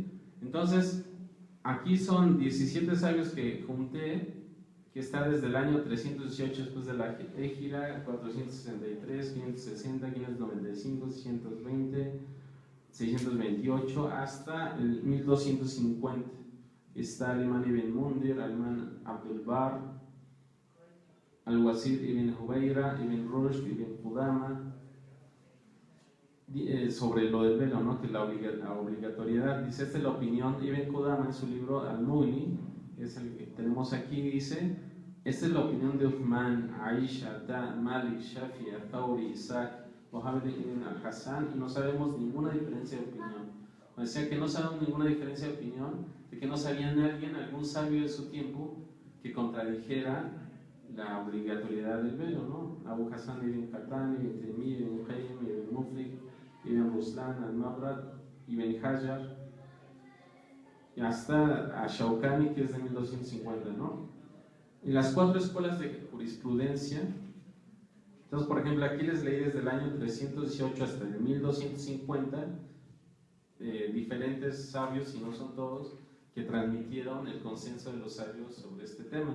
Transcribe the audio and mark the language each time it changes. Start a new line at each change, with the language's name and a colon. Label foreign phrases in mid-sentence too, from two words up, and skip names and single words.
Spanish: Entonces, aquí son 17 sabios que junté, que está desde el año 318 después de la Égira, 463, 560, 595, 620, 628 hasta el 1250. Está Al-Imam ibn Mundir, Al-Imam Abdul Bar, Al-Wazir ibn Hubayra, ibn Rushd, ibn Qudama, sobre lo del velo, ¿no? Que la obligatoriedad, dice, esta es la opinión. Ibn Qudama en su libro Al-Mughni, es el que tenemos aquí, dice, esta es la opinión de Uthman, Aisha, Malik, Shafi, Thawri, Isaac, Mohammed ibn al-Hassan, y no sabemos ninguna diferencia de opinión. O sea que no sabemos ninguna diferencia de opinión, de que no sabía alguien, algún sabio de su tiempo, que contradijera la obligatoriedad del velo, ¿no? Abu Hassan ibn Qattan, ibn Taymiyyah, ibn Qayyim, ibn Muflik, ibn Ruslan, al-Mabrad, ibn Hajar, y hasta a Shawkani, que es de 1250, ¿no? Y las 4 escuelas de jurisprudencia. Entonces, por ejemplo, aquí les leí desde el año 318 hasta el 1250 diferentes sabios, si no son todos, que transmitieron el consenso de los sabios sobre este tema.